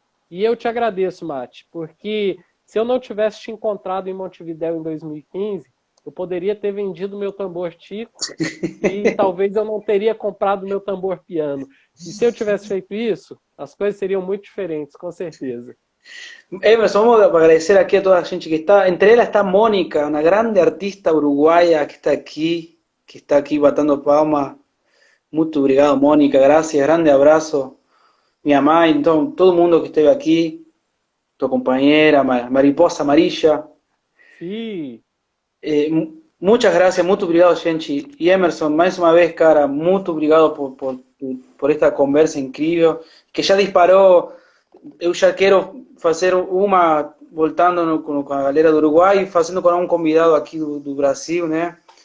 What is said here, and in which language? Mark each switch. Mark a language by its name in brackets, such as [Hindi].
[Portuguese] E eu te agradeço, Mate, porque se eu não tivesse te encontrado em Montevidéu em 2015, eu poderia ter vendido meu tambor tico e talvez eu não teria comprado meu tambor piano. E se eu tivesse feito isso, as coisas seriam muito diferentes, com certeza. [Spanish] Emerson, vamos a agradecer aquí a toda la gente que está. Entre ellas está Mónica, una grande artista uruguaya que está aquí batando palmas. [Portuguese] Muito obrigado, [Spanish] Mónica, gracias, grande abrazo. Mi mamá y todo el mundo que esté aquí, tu compañera, Mariposa Amarilla. [Portuguese] Sim, [Spanish] Muchas gracias, [Portuguese] muito obrigado, gente. E Emerson, mais uma vez, cara, muito obrigado por esta conversa incrível, que já disparou. Eu já quero fazer uma, voltando com a galera do Uruguai, fazendo com um convidado aqui do Brasil, né?